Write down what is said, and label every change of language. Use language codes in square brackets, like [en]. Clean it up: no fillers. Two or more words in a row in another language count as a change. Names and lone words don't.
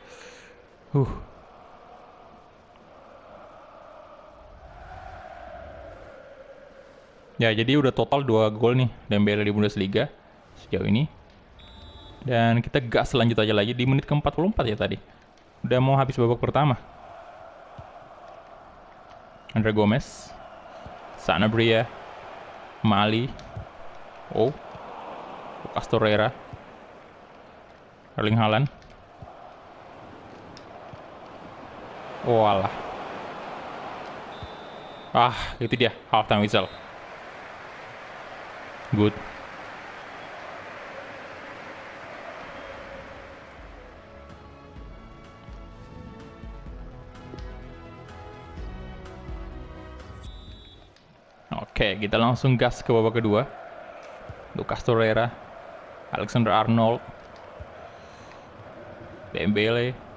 [id] Ya, jadi udah total 2 gol nih Dembele di Bundesliga sejauh ini. Dan kita gas lanjut aja lagi di menit ke-44 ya tadi. Udah mau habis babak pertama. Andre Gomez. Sanabria. Mali. Lucas Torreira. Erling Haaland. Walah. Itu dia [en] halftime whistle. [id] Good. Oke, kita langsung gas ke babak kedua. Lucas Torreira, Alexander Arnold, Dembele.